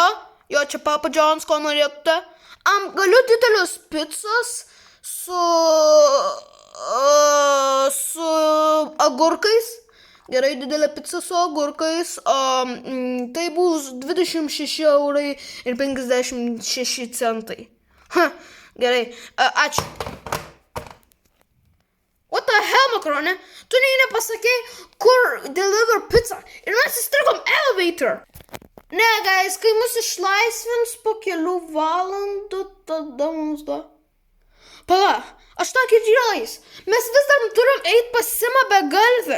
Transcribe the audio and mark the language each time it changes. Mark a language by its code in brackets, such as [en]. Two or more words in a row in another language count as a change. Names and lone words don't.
[lt] Jo, čia Papa John's, ko norėtumėte? Galiu didelius picos su agurkais. Gerai, didelė pica su agurkais. Tai bus 26 € ir 56 centai. Gerai, ačiū. [en] What the hell, [lt] Makaronė? Tu nepasakei, kur [en] deliver pizza. [lt] Ir mes įstrigom elevator. Ne, guys, kai mus išlaisvins po kelių valandų, tada mums Pala, aš tą girdėjus. Mes vis dar turim eiti pas Simą begalvį.